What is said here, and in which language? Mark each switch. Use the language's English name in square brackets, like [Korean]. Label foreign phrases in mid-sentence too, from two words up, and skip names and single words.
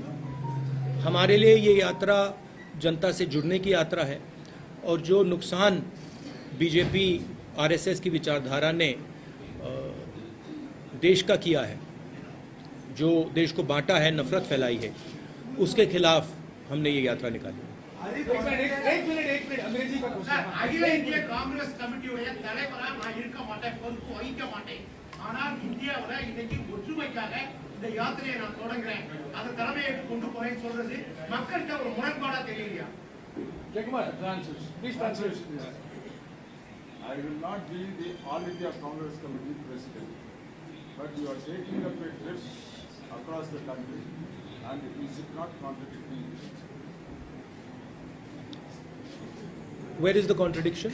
[Hindi] हमारे लिए ये यात्रा जनता से जुड़ने की यात्रा है और जो नुकसान बीजेपी आरएसएस की विचारधारा ने देश का किया है, जो देश को बांटा है, नफरत फैलाई है, उसके खिलाफ हमने ये यात्रा निकाली। एक मिनट अंग्रेजी का क्वेश्चन। [Tamil] अखिल इंडिया कांग्रेस कमिटी தலைவரா நான் இருக்க மாட்டேன், பொறுப்பு வகிக்க மாட்டேன். ஆனால் இந்தியாவுல இன்னைக்கு ஒற்றுமைக்காக இந்த யாத்திரையை நான் தொடங்குறேன், அந்த தலைமையை கொண்டு போறேன்னு சொல்றது மக்களுக்கு ஒரு முரண்பாடா தெரியலையா? [English] Jayakumar, please translate. I will not be the All India Congress Committee president, but you are taking up a trip across the country and you should not contradict me. Where is the contradiction?